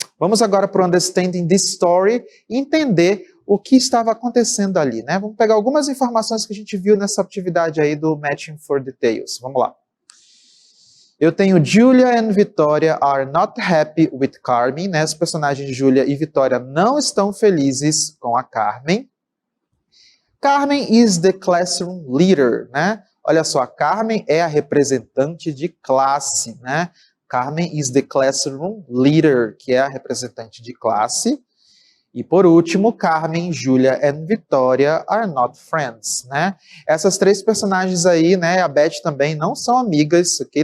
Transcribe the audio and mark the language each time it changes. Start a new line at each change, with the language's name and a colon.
Portuguese: Vamos agora para o Understanding this Story e entender o que estava acontecendo ali, né? Vamos pegar algumas informações que a gente viu nessa atividade aí do Matching for Details. Vamos lá. Eu tenho
English: Julia and Victoria are not happy with Carmen, né?
Portuguese: Os personagens Julia e Victoria não estão felizes com a Carmen.
English: Carmen is the classroom leader, né?
Portuguese: Olha só, a Carmen é a representante de classe, né?
English: Carmen is the classroom leader,
Portuguese: que é a representante de classe. E por último, Carmen, Julia e Victoria
English: are not friends,
Portuguese: né? Essas três personagens aí, né, a Beth também não são amigas, ok?